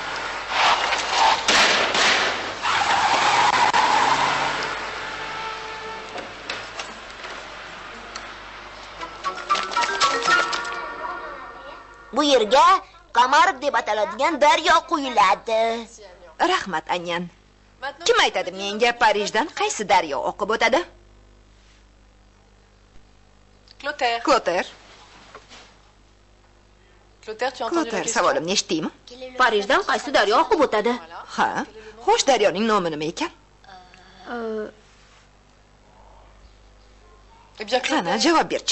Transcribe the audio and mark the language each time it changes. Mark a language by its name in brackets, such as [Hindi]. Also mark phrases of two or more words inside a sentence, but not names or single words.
[Uzbek] Bu yerga Qamarov deb ataladigan daryo quyiladi. Rahmat, Anyan. Kim aytadi menga Parijdan qaysi daryo oqib o'tadi? Clotaire. Clotaire. [French] Clotaire, tu as entendu la Clotaire, question? [Uzbek] savolimni eshitdingmi? Parijdan qaysi daryo oqib o'tadi? Ha, xo'sh, daryoning nomi nima ekan? [French] Eh bien, [Uzbek] Qani, Clotaire. javob berchi.